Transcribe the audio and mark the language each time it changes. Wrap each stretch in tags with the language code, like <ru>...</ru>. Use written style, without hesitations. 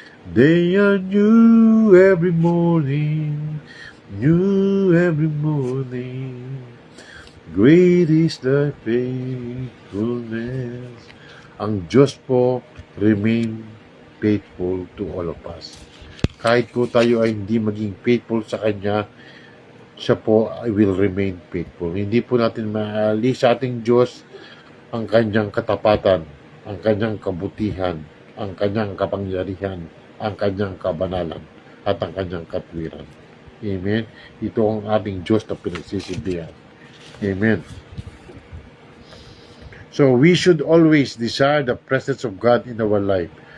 <en>They are new every morning, new every morning. Great is thy faithfulness.</en> <tl>Ang Diyos po</tl> <en>remain faithful to all of us.</en> <tl>Kahit po tayo ay hindi maging faithful sa Kanya, siya po</tl> <en>will remain faithful.</en> <tl>Hindi po natin maalis sa ating Diyos ang Kanyang katapatan, ang Kanyang kabutihan, ang Kanyang kapangyarihan, ang Kanyang kabanalan, at ang Kanyang katwiran. Amen? Ito ang ating Diyos na pinagsisilbihan. Amen.</tl> <en>So, we should always desire the presence of God in our life.</en>